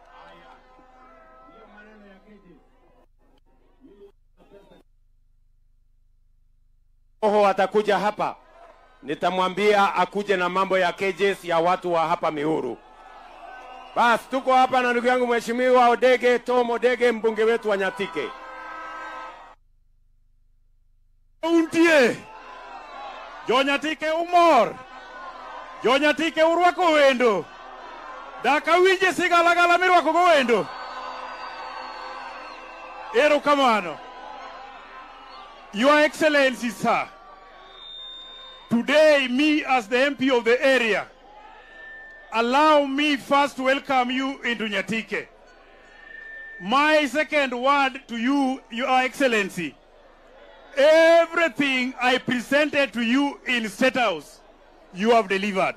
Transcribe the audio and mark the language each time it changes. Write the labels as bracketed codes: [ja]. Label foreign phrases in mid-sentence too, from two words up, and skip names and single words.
[sw] Oho atakuja hapa, nitamwambia akuje na mambo ya cages ya watu wa hapa Miuru. Basi tuko hapa na ndugu yangu Mheshimiwa Odege, Tom Odege, mbunge wetu wa Nyatike. [luo] Untie Jonyatike umor, Jonyatike urwako wendo, daka winje sigalagala mirwako go wendo. Erokamano. [en] Your Excellency, sir, today me as the MP of the area, allow me first to welcome you into Nyatike. My second word to you, Your Excellency, everything I presented to you in State House, you have delivered.